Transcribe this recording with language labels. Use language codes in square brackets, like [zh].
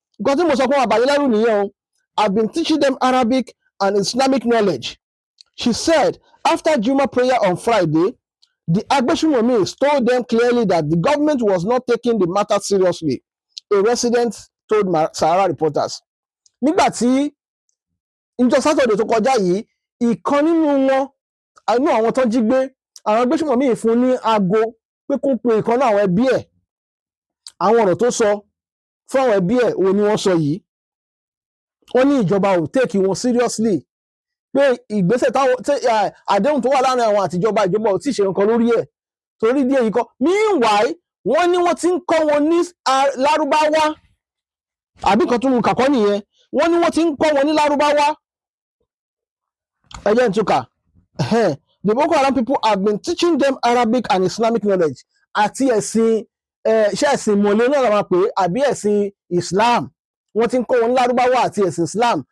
[yo] Nǹkan tí mo sọ fún àbáyé lẹ́rù nìyẹn o. [en] I've been teaching them Arabic and Islamic knowledge. She said after Juma prayer on Friday, the Agbesumomis told them clearly that the government was not taking the matter seriously, a resident told Sahara reporters. [yo] Nígbà tí ìjọ Saturday tó kọjá yìí, ìkan nínú àwọn tó jí gbé, àwọn Agbesumomi fún ní aago pé kó pe ìkan náà àwọn ẹbí ẹ̀. Àwọn ọ̀rọ̀ tó sọ fún àwọn ẹbí ẹ̀ òun ni wọ́n sọ yìí. Wọ́n ní ìjọba ò take wọn seriously, pé ìgbésẹ̀ àdéhùn tó wà láàrin àwọn àtijọba ìjọba ò tí ì ṣe nǹkan lórí ẹ̀, torí díẹ̀ yìí kọ́. Meanwhile, wọ́n ní wọ́n ti ń kọ́ wọn ní Lárúbáwá, àbí kan tó ń kàkọ́ nìyẹn. Wọ́n ní wọ́n ti ń kọ́ wọn ní Lárúbáwá. Ẹ jẹ́ n túkà. [en] The Boko Haram people have been teaching them Arabic and Islamic knowledge. [yo] Àti ẹ̀sìn ṣé ẹ̀sìn mọ̀lẹ́ náà la máa pè é àbí ẹ̀sìn Islam. Wọ́n ti ń kọ́ wọn ní Lárúbáwá àti ẹ̀sìn Islam.